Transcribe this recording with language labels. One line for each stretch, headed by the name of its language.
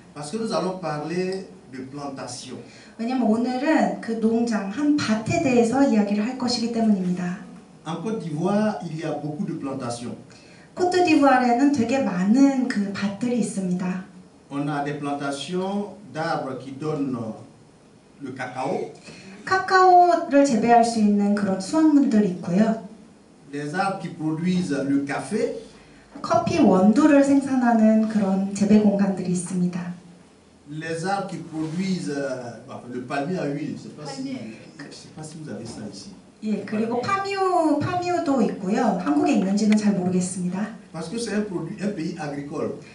French: Parce que nous allons parler de plantation.
Korean: 왜냐면 오늘은 그 농장, 한 밭에 대해서 이야기를 할 것이기 때문입니다.
French: En Côte d'Ivoire, il y a beaucoup de plantations.
Korean: 코트디부아르에는 되게 많은 그 밭들이 있습니다.
French: On a des plantations d'arbres qui donnent le cacao,
Korean: 카카오를 재배할 수 있는 그런 수확물들이 있고요.
French: des arbres qui produisent le café,
Korean: 커피 원두를 생산하는 그런 재배 공간들이 있습니다.
French: les arbres qui produisent le palmier à huile. Je ne sais pas si vous avez ça ici.
Korean: 예, 그리고 파뮤도 있고요. 한국에 있는지는 잘 모르겠습니다.
French: Parce que c'est un pays agricole.